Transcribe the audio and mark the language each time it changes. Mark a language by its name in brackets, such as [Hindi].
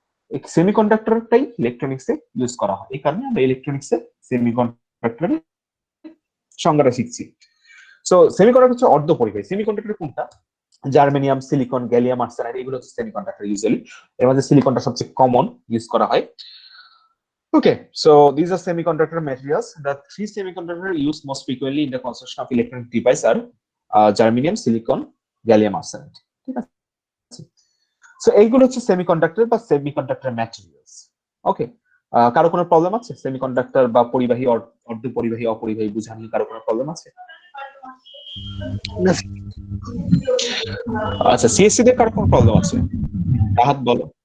[Bangla] এই সেমিকন্ডাক্টরটাই ইলেকট্রনিক্সে ইউজ করা হয়, এই কারণে আমরা ইলেকট্রনিক্সে সেমিকন্ডাক্টরের সংজ্ঞাটা শিখছি। সো সেমিকন্ডাক্টর হচ্ছে অর্ধ পরিবাহী। সেমিকন্ডাক্টর কোনটা? জার্মেনিয়াম, সিলিকন, গ্যালিয়াম আর্সেনাইড, এগুলো হচ্ছে সেমিকন্ডাক্টর ইউজুয়ালি। এর মধ্যে সিলিকনটা সবচেয়ে কমন ইউজ করা হয়। [English] Okay, so these are semiconductor materials. The three semiconductors used most frequently in the construction of electronic devices are germanium, silicon, gallium arsenide. [Bangla] ঠিক আছে? So এইগুলো হচ্ছে সেমিকন্ডাক্টর বা সেমিকন্ডাক্টর ম্যাটেরিয়ালস। ওকে, কারো কোনো প্রবলেম আছে সেমিকন্ডাক্টর বা পরিবাহী, অর্ধ পরিবাহী, অপরিবাহী বুঝা নিয়ে কারো কোনো প্রবলেম আছে? আচ্ছা, সিএসসি তে কারো কোনো প্রবলেম আছে? রাহাত বলো।